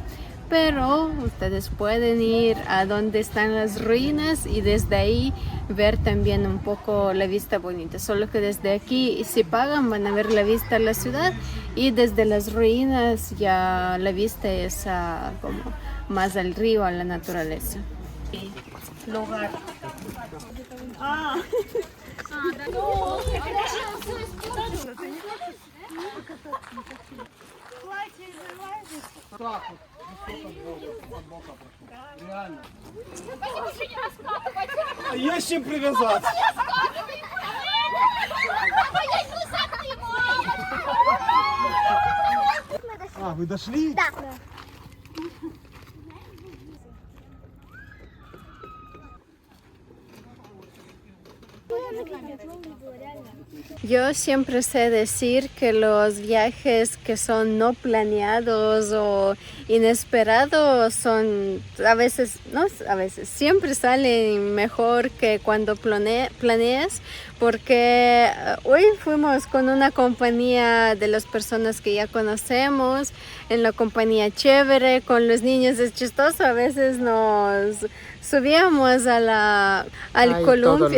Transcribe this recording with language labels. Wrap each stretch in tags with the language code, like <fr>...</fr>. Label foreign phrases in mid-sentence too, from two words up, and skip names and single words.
<es>Pero ustedes pueden ir a donde están las ruinas y desde ahí ver también un poco la vista bonita. Solo que desde aquí, si pagan, van a ver la vista a la ciudad y desde las ruinas ya la vista es como más al río, a la naturaleza. Lugar.</es> <ru>Реально. А есть чем привязаться. А, вы дошли? Да.</ru> <es>Yo siempre sé decir que los viajes que son no planeados o inesperados son a veces, siempre salen mejor que cuando planeas, porque hoy fuimos con una compañía de las personas que ya conocemos, en la compañía chévere, con los niños es chistoso, a veces nos subíamos al columpio.</es>